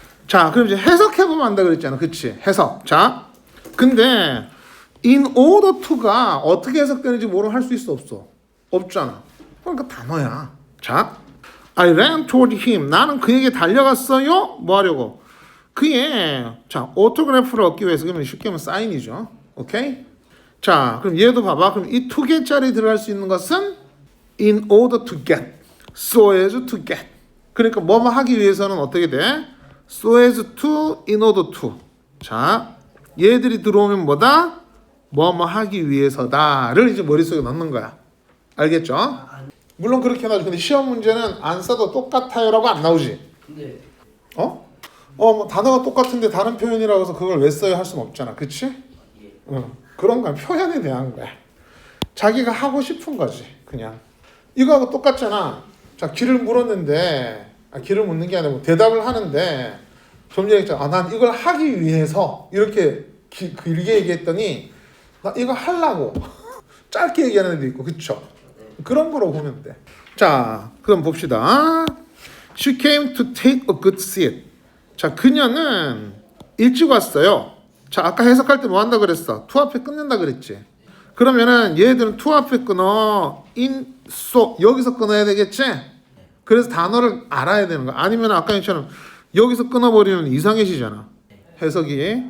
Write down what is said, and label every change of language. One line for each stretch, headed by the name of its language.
Korean: 자, 그럼 이제 해석해보면 안다 그랬잖아. 그치? 해석. 자, 근데 in order to가 어떻게 해석되는지 뭐로 할 수 있어? 없어? 없잖아. 그러니까 단어야. 자,
English: I ran toward him.
Korean: 나는 그에게 달려갔어요. 뭐 하려고? 자, 오토그래프를 얻기 위해서. 그러면 쉽게 하면 사인이죠. 오케이? 자, 그럼 얘도 봐봐. 그럼 이 to get자리에 들어갈 수 있는 것은
English: in order to get, so as to get.
Korean: 그러니까 뭐뭐 하기 위해서는 어떻게 돼?
English: so as to, in order to.
Korean: 자, 얘들이 들어오면 뭐다? 뭐뭐 하기 위해서다를 이제 머릿속에 넣는 거야. 알겠죠? 물론 그렇게 나오죠. 근데 시험 문제는 안 써도 똑같아요라고 안 나오지. 근데 뭐 단어가 똑같은데 다른 표현이라고 해서 그걸 왜 써요 할 수는 없잖아. 그치? 그런 건 표현에 대한 거야. 자기가 하고 싶은 거지. 그냥 이거하고 똑같잖아. 자, 길을 물었는데 길을 묻는 게 아니고 뭐 대답을 하는데 좀 전에 했잖아. 난 이걸 하기 위해서 이렇게 길게 얘기했더니 나 이거 하려고 짧게 얘기하는 애도 있고. 그쵸? 그런 거로 보면 돼. 자, 그럼 봅시다.
English: She came to take a good seat.
Korean: 자, 그녀는 일찍 왔어요. 자, 아까 해석할 때 뭐 한다 그랬어? to 앞에 끊는다 그랬지. 그러면은 얘들은 to 앞에 끊어. in, so 여기서 끊어야 되겠지? 그래서 단어를 알아야 되는 거야. 아니면 아까 얘처럼 여기서 끊어버리면 이상해지잖아. 해석이.